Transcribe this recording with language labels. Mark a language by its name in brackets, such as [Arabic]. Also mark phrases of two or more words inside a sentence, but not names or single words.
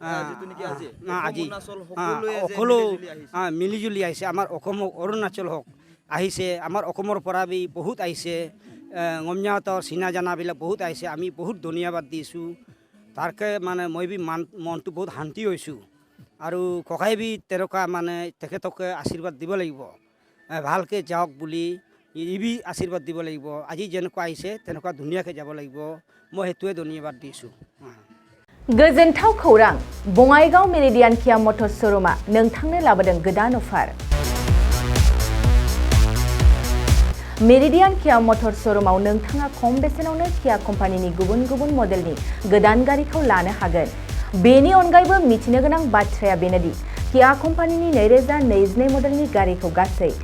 [Assamese] সকলো মিলিজুলি আহিছে আমাৰ অসম অৰুণাচল হওক আহিছে আমাৰ অসমৰ পৰা বি বহুত আহিছে ngomnyataw চিনা জানাবিলাক বহুত আহিছে আমি বহুত ধন্যবাদ দিছোঁ তাৰকে মানে মই বি মনটো বহুত শান্তি হৈছোঁ আৰু ককাই বি তেনেকুৱা মানে তেখেতকে আশীৰ্বাদ দিব লাগিব ভালকৈ যাওক বুলি ইবি আশীৰ্বাদ দিব লাগিব আজি যেনেকুৱা আহিছে তেনেকুৱা ধুনীয়াকৈ যাব লাগিব মই হেতুৱে ধন্যবাদ দিছোঁ। [Bodo] गोजोनथाव खौरां बङाइगाव मेरिडियान किया मटर्स शोरूमा नोंथांनो लाबोदों गोदान अफार मेरिडियान किया मटर्स शोरूमाव नोंथाङा खम बेसेनावनो किया कम्पानिनि गुबुन गुबुन मडेलनि गोदान गारिखौ लानो हागोन बेनि अनगायैबो मिथिनो गोनां बाथ्राया बेनोदि किया कम्पानिनि 2022 मडेलनि गारिखौ गासै